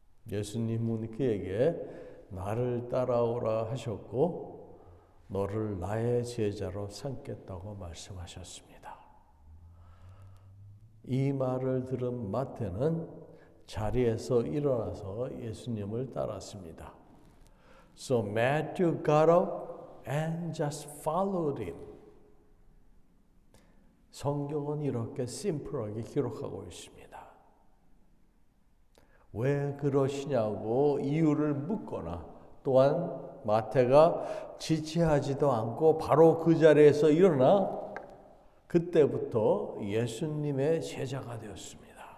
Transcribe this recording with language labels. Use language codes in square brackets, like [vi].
[ko] 예수님은 그에게 나를 따라오라 하셨고 너를 나의 제자로 삼겠다고 말씀하셨습니다. 이 말을 들은 마태는 자리에서 일어나서 예수님을 따랐습니다. [en] So Matthew got up and just followed him. [ko] 성경은 이렇게 심플하게 기록하고 있습니다. 왜 그러시냐고 이유를 묻거나 또한 마태가 지체하지도 않고 바로 그 자리에서 일어나 그때부터 예수님의 제자가 되었습니다.